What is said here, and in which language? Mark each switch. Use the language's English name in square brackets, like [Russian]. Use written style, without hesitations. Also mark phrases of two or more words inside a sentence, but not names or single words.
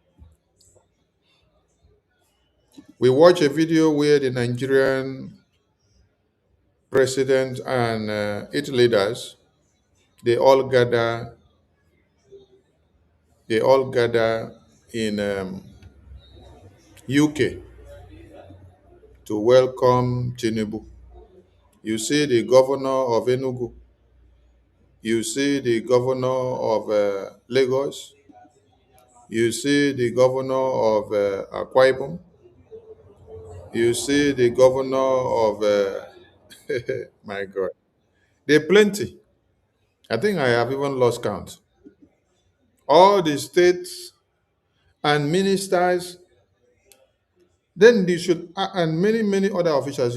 [English] We watch a video where the Nigerian president and its leaders, they all gather in UK to welcome Tinubu. You see the governor of Enugu, you see the governor of Lagos, you see the governor of Akwa Ibom, you see the governor of, my God, there are plenty. I think I have even lost count. All the states and ministers, then they should, and many, many other officials.